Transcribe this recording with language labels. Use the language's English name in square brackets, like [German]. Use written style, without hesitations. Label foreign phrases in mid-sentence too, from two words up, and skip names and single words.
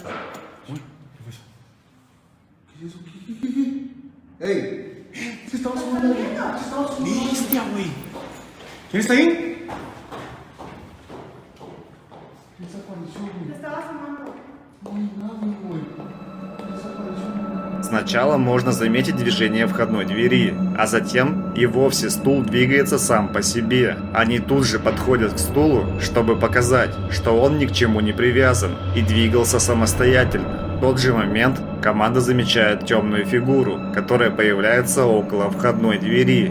[Spanish] Uy, ¿qué fue eso? ¿Qué es eso? ¿Qué? ¡Ey! Se estaba sumando, güey. Se estaba sumando. ¡Bestia, güey! ¿Quién está ahí? ¿Qué desapareció, güey? Te estaba sumando. No hay nadie, güey. Desapareció. [Russian] Сначала можно заметить движение входной двери, а затем и вовсе стул двигается сам по себе. Они тут же подходят к стулу, чтобы показать, что он ни к чему не привязан и двигался самостоятельно. В тот же момент команда замечает темную фигуру, которая появляется около входной двери.